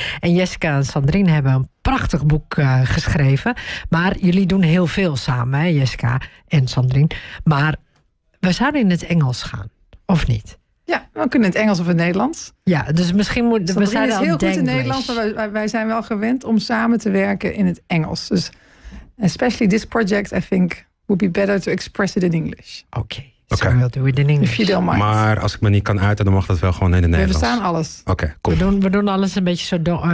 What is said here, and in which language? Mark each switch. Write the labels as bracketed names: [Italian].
[Dutch] En Jessica en Sandrine hebben een prachtig boek geschreven. Maar jullie doen heel veel samen, hè, Jessica en Sandrine. Maar we zouden in het Engels gaan, of niet? Ja, we kunnen in het Engels of in het Nederlands. Ja, dus misschien moeten we zijn heel goed in Nederlands, maar wij zijn wel gewend om samen te werken in het Engels. [English] Dus especially this project, I think, would be better to express it in English. Oké. So we'll do it in English. If you don't mind. [Dutch] Maar als ik me niet kan uiten, dan mag dat wel gewoon in het Nederlands. We verstaan alles. Oké, cool. We doen alles een beetje zo...